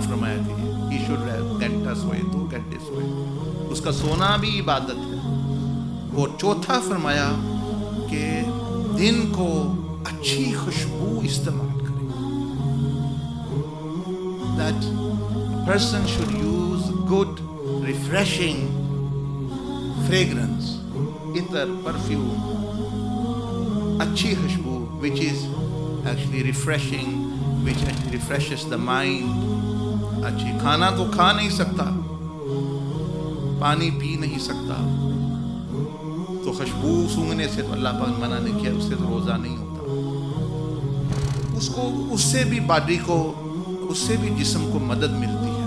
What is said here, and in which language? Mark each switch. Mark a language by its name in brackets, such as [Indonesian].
[Urdu] فرمایا کہ [English] he should have [Urdu] گھنٹہ سوئے 2 گھنٹے سوئے, اس کا سونا بھی عبادت ہے. اور چوتھا فرمایا کہ دن کو اچھی خوشبو استعمال کرے. [English] That person should use good refreshing fragrance, عطر, perfume, اچھی خوشبو which is actually refreshing, which actually refreshes the mind. [Urdu] اچھی کھانا تو کھا نہیں سکتا, پانی پی نہیں سکتا, تو خوشبو سونگنے سے تو اللہ پاک منع نہیں کیا, اس سے تو روزہ نہیں ہوتا. اس سے بھی باڈی کو, اس سے بھی جسم کو مدد ملتی ہے.